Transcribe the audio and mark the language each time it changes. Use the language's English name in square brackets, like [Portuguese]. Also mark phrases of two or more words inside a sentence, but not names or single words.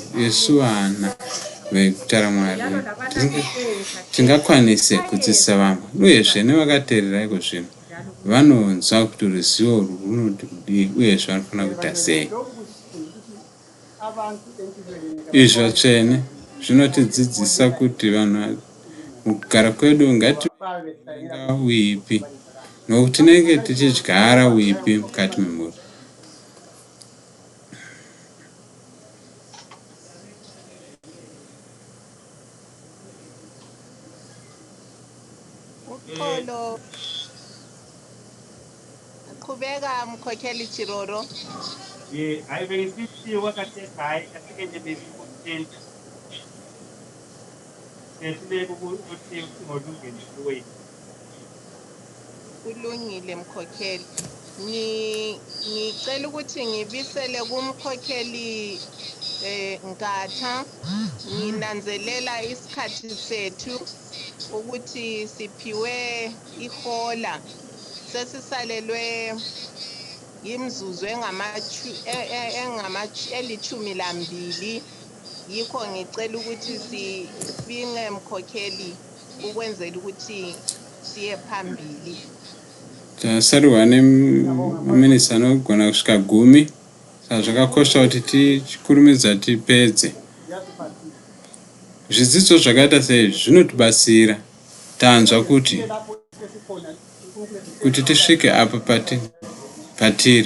[Shona] Yesu vana veguta raMwari tingakwanise kudzidzisa vamwe, uyezve nevakateerera iko zvino vanonzwa kuti ruzivo runoti kudii uyezve vanofanira kuita sei. Izvi vatsvene zvinotidzidzisa kuti vanhu mukugara kwedu ngativenga uipi, nokuti tinenge tichidyara uipi mukati memhuri. [North Ndebele] Uxolo. Qhubeka mkhokheli Chiroro. Hayi bengisithi wakathe hayi asike nje bebi content. Ehluleka ukuthi ngolungenisiwe. Kulungile mkhokheli. Ngicela ukuthi ngibisele kumkhokheli Guta, nginanzelela isikhathi sethu ukuthi siphiwe ihola, sesisalelwe imzuzu elithumi 2, yikho ngicela ukuthi sibinge mkhokheli ukwenzela ukuthi siye phambili. [Shona] Tasariwane minisa anogona kusvika 10 zvakakosha kuti tikurumidza tipedze. Zvidzidzo zvakaita seizvi zvinotibatsira tanzwa kuti tisvike apa patiri.